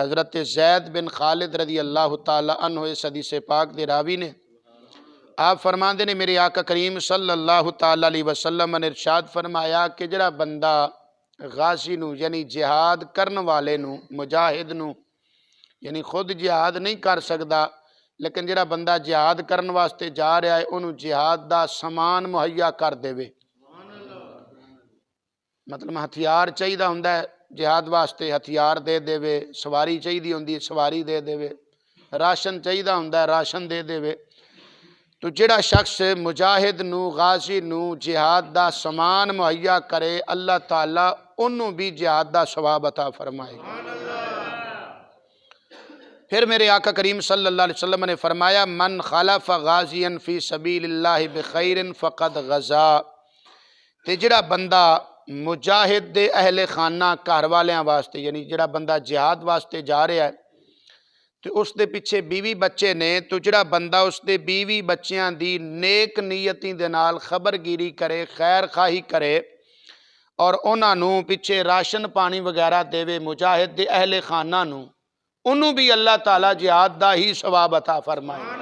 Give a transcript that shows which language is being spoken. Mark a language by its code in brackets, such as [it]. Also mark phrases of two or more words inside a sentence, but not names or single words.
[pa] حضرت زید بن خالد رضی اللہ تعالی عنہ اس حدیث پاک دے راوی نے، آپ فرماندے نے میرے آقا کریم صلی اللہ تعالی علیہ وسلم نے ارشاد فرمایا کہ جڑا بندہ غازی نو یعنی جہاد کرن والے نو، مجاہد نو، یعنی خود جہاد نہیں کر سکدا لیکن جڑا بندہ جہاد کرن واسطے جا رہا ہے انہوں جہاد دا سامان مہیا کر دے وے، مطلب ہتھیار چاہیدہ ہوندا ہے جہاد واسطے ہتھیار دے دے وے، سواری چاہیدی ہوندی ہے سواری دے دے وے، راشن چاہیدہ ہوندا ہے راشن دے دے وے۔ تو جڑا شخص مجاہد نو، غازی نو جہاد دا سامان مہیا کرے، اللہ تعالیٰ انہوں بھی جہاد دا ثواب عطا فرمائے گا۔ پھر میرے آقا کریم صلی اللہ علیہ وسلم نے فرمایا [ar] من خلف غازیا فی سبیل اللہ بخیر فقد غزا، [pa] تے جڑا بندہ مجاہد دے اہل خانہ گھر والیاں واسطے، یعنی جڑا بندہ جہاد واسطے جا رہا ہے تو اس دے پیچھے بیوی بچے نے، تو جڑا بندہ اس دے بیوی بچیاں دی نیک نیتی دے نال خبرگیری کرے، خیر خواہی کرے اور انہاں نو پیچھے راشن پانی وغیرہ دے وے مجاہد دے اہل خانہ نو، انہوں بھی اللہ تعالیٰ جہاد دا ہی ثواب عطا فرمائے۔